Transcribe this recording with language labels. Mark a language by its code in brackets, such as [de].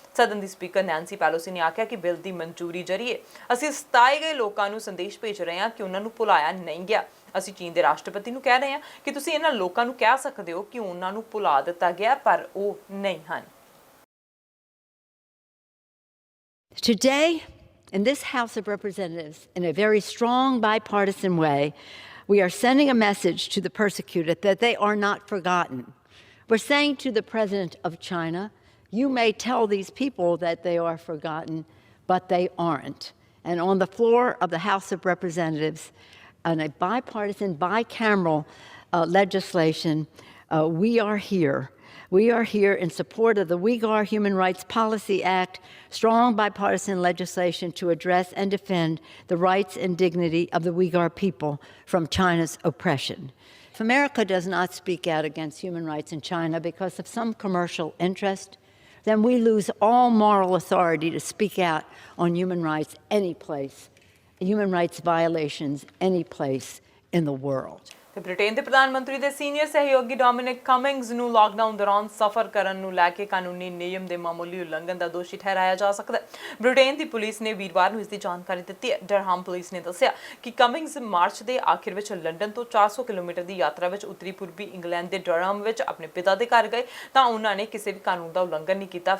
[pa] ਸਦਨ ਦੀ speaker Nancy Pelosi ਨੇ ਆਖਿਆ ਕਿ ਬਿੱਲ ਦੀ ਮਨਜ਼ੂਰੀ ਜ਼ਰੀਏ ਅਸੀਂ ਸਤਾਏ ਗਏ ਲੋਕਾਂ ਨੂੰ ਸੰਦੇਸ਼ ਭੇਜ ਰਹੇ ਹਾਂ ਕਿ ਉਹਨਾਂ ਨੂੰ ਭੁਲਾਇਆ ਨਹੀਂ ਗਿਆ। ਅਸੀਂ ਚੀਨ ਦੇ ਰਾਸ਼ਟਰਪਤੀ ਨੂੰ ਕਹਿ ਰਹੇ ਹਾਂ ਕਿ ਤੁਸੀਂ ਇਹਨਾਂ ਲੋਕਾਂ ਨੂੰ ਕਹਿ ਸਕਦੇ ਹੋ ਕਿ ਉਹਨਾਂ ਨੂੰ ਭੁਲਾ ਦਿੱਤਾ ਗਿਆ ਪਰ ਉਹ ਨਹੀਂ ਹਨ। [en] Today, in this House of Representatives, in a very strong bipartisan way, we are sending a message to the persecuted that they are not forgotten. We're saying to the President of China, you may tell these people that they are forgotten, but they aren't. And on the floor of the House of Representatives, on a bipartisan, bicameral legislation, we are here. We are here in support of the Uyghur Human Rights Policy Act, strong bipartisan legislation to address and defend the rights and dignity of the Uyghur people from China's oppression. If America does not speak out against human rights in China because of some commercial interest, then we lose all moral authority to speak out on human rights any place, human rights violations any place in the world. [pa] ਤੇ Britain ਦੇ ਪ੍ਰਧਾਨ ਮੰਤਰੀ ਦੇ senior ਸਹਿਯੋਗੀ Dominic ਕਮਿੰਗਸ ਨੂੰ lockdown ਦੌਰਾਨ ਸਫ਼ਰ ਕਰਨ ਨੂੰ ਲੈ ਕੇ ਕਾਨੂੰਨੀ ਨਿਯਮ ਦੇ ਮਾਮੂਲੀ ਉਲੰਘਣ ਦਾ ਦੋਸ਼ੀ ਠਹਿਰਾਇਆ ਜਾ ਸਕਦਾ ਹੈ। ਬ੍ਰਿਟੇਨ ਦੀ ਪੁਲਿਸ ਨੇ ਵੀਰਵਾਰ ਨੂੰ ਇਸ ਦੀ ਜਾਣਕਾਰੀ ਦਿੱਤੀ ਹੈ। ਡਰਹਾਮ ਪੁਲਿਸ ਨੇ ਦੱਸਿਆ ਕਿ ਕਮਿੰਗਸ ਮਾਰਚ ਦੇ ਆਖਿਰ ਵਿੱਚ ਲੰਡਨ ਤੋਂ 400 ਕਿਲੋਮੀਟਰ ਦੀ ਯਾਤਰਾ ਵਿੱਚ ਉੱਤਰੀ ਪੂਰਬੀ ਇੰਗਲੈਂਡ ਦੇ ਡਰਹਾਮ ਵਿੱਚ ਆਪਣੇ ਪਿਤਾ ਦੇ ਘਰ ਗਏ ਤਾਂ ਉਹਨਾਂ ਨੇ ਕਿਸੇ ਵੀ ਕਾਨੂੰਨ ਦਾ ਉਲੰਘਣ ਨਹੀਂ ਕੀਤਾ।